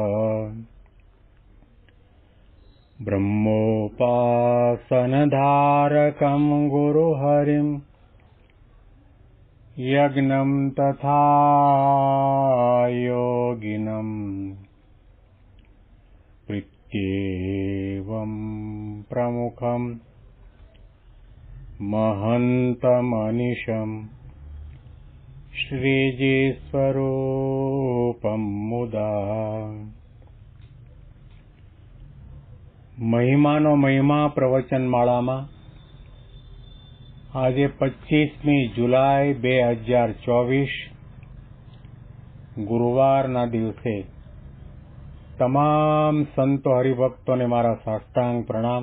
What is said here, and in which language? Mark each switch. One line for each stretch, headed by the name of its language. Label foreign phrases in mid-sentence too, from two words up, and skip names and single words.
Sanskrit: ब्रह्मोपासनधारकं गुरुहरिं यज्ञं तथा योगिनं प्रीत्येवं प्रमुखं महन्तमनिशं श्रीजीस्वरूपं मुदा।
Gujarati: મહિમાનો મહિમા પ્રવચનમાળામાં આજે 25મી જુલાઈ 2024 ગુરુવારના દિવસે તમામ સંતો હરિભક્તોને મારા સાષ્ટાંગ પ્રણામ.